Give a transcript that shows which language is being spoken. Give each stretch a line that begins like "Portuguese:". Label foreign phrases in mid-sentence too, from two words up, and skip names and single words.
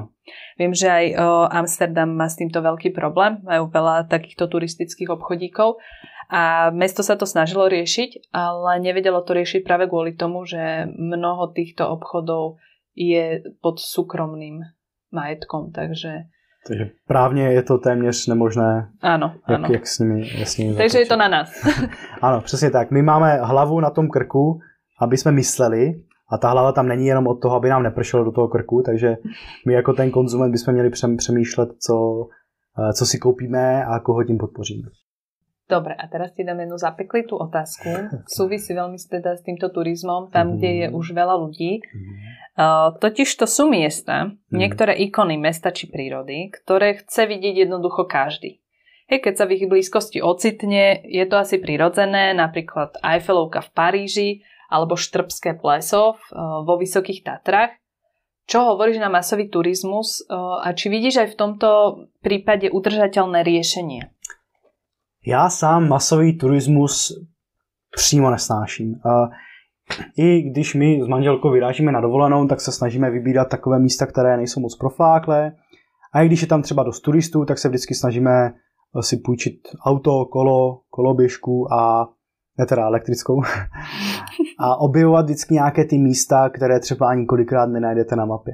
Slovak: Viem, že aj Amsterdam má s týmto veľký problém, majú veľa takýchto turistických obchodíkov a mesto sa to snažilo riešiť, ale nevedelo to riešiť práve kvôli tomu, že mnoho týchto obchodov je pod súkromným majetkom, takže
Czech: právně je to téměř nemožné, jak s nimi takže je to na nás. Ano, přesně tak. My máme hlavu na tom krku, aby jsme mysleli, a ta hlava tam není jenom od toho, aby nám nepršelo do toho krku, takže my jako ten konzument bychom měli přemýšlet, co si koupíme a koho tím podpoříme.
Slovak: Dobre, a teraz ti dám jednu zapeklitú otázku. Súvisí veľmi teda s týmto turizmom, tam, kde je už veľa ľudí. Totiž to sú miesta, niektoré ikony mesta či prírody, ktoré chce vidieť jednoducho každý. Keď sa v ich blízkosti ocitne, je to asi prirodzené, napríklad Eiffelovka v Paríži, alebo Štrbské pleso vo Vysokých Tatrách. Čo hovoríš na masový turizmus a či vidíš aj v tomto prípade udržateľné riešenie?
Czech: Já sám masový turismus přímo nesnáším. I když my s manželkou vyrážíme na dovolenou, tak se snažíme vybírat takové místa, které nejsou moc profláklé. A i když je tam třeba dost turistů, tak se vždycky snažíme si půjčit auto, koloběžku a ne teda elektrickou a objevovat vždycky nějaké ty místa, které třeba ani kolikrát nenajdete na mapě.